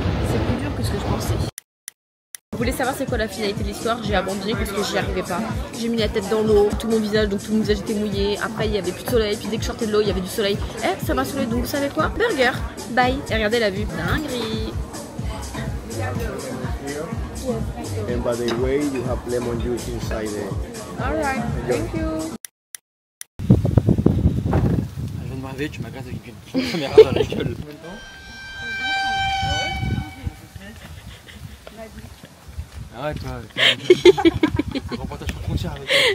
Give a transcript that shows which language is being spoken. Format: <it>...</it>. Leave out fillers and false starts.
<fr>C'est plus dur que ce que je pensais. Vous voulez savoir c'est quoi la finalité de l'histoire? J'ai abandonné parce que j'y arrivais pas. J'ai mis la tête dans l'eau, tout mon visage, donc tout mon visage était mouillé. Après il y avait plus de soleil, puis dès que je sortais de l'eau il y avait du soleil. Eh ça m'a saoulé, donc vous savez quoi? Burger, bye. Et regardez la vue, dinguerie.</fr> <en>And by the way, you have lemon juice inside there. Alright, thank you.</en> <fr>Je viens de m'arriver, tu m'agresses avec une caméra dans la gueule. Arrête toi. Reportage sur frontière avec.</fr>